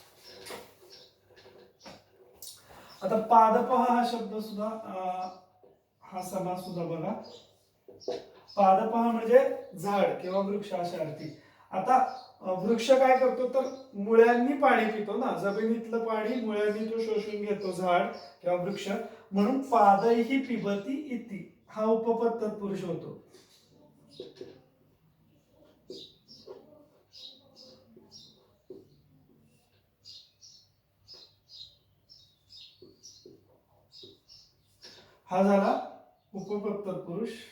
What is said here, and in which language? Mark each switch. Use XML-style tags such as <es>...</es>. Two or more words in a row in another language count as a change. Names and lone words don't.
<mr>आता पादपः हा शब्द सुद्धा हा समास सुद्धा बघा. पादपहा म्हणजे झाड किंवा वृक्ष अशा अर्थी. आता वृक्ष काय करतो तर मुळ्यांनी पाणी पितो ना, जमिनीतलं पाणी मुळ्यांनी तो शोषून घेतो झाड किंवा वृक्ष, म्हणून</mr> <sa>पादही पिबती इति</sa> <mr>हा उपपद तत्पुरुष होतो. हा झाला उपपद तत्पुरुष.</mr>